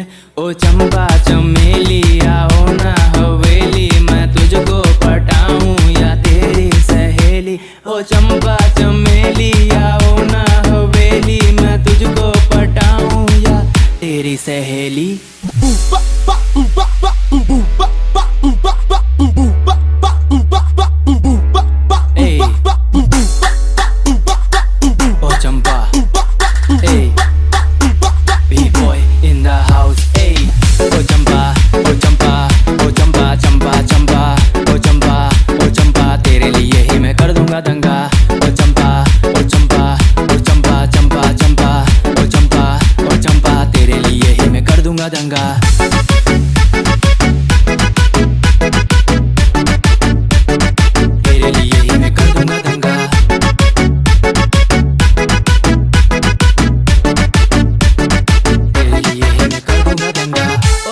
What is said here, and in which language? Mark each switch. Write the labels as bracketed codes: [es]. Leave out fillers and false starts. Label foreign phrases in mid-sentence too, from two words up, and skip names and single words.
[hi] ओ चंपा चमेली आओ ना हवेली, मैं तुझको पटाऊं या तेरी सहेली। ओ चंपा चमेली आओ ना हवेली, मैं तुझको पटाऊं या तेरी सहेली। [en] Hey. Oh Champa, hey. B-boy in the house, hey. Oh Champa, oh Champa, oh Champa, Champa, Champa, oh Champa, oh Champa, [hi] तेरे लिए ही मैं कर दूंगा दंगा। Oh Champa, oh Champa, oh Champa, Champa, Champa, oh Champa, oh Champa, तेरे लिए ही मैं कर दूंगा दंगा। तेरे लिए ही मैं कर दूंगा दंगा। तेरे लिए ही मैं कर दूंगा दंगा।